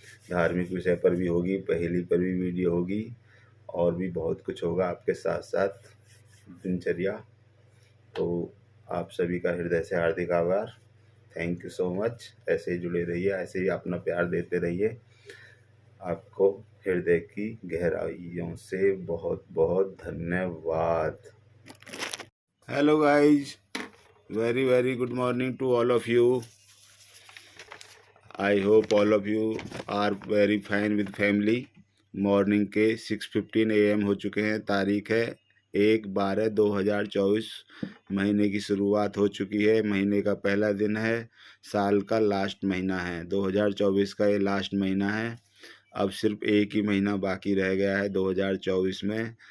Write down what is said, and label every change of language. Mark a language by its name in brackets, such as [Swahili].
[Hindi] धार्मिक विषय पर भी होगी, पहेली पर भी वीडियो होगी, और भी बहुत कुछ होगा आपके साथ साथ दिनचर्या। तो आप सभी का हृदय से हार्दिक आभार। [English] Thank you so much. [Hindi] ऐसे ही जुड़े रहिए, ऐसे ही अपना प्यार देते रहिए। आपको हृदय की गहराइयों से बहुत बहुत धन्यवाद। [English] Hello guys, very very good morning to all of you. I hope all of you are very fine with family. [Hindi] Morning के 6:15 AM हो चुके हैं। तारीख है 1/12/2024। महीने की शुरुआत हो चुकी है। महीने का पहला दिन है। साल का लास्ट महीना है। 2024 का ये लास्ट महीना है। अब सिर्फ एक ही महीना बाकी रह गया है 2024 में।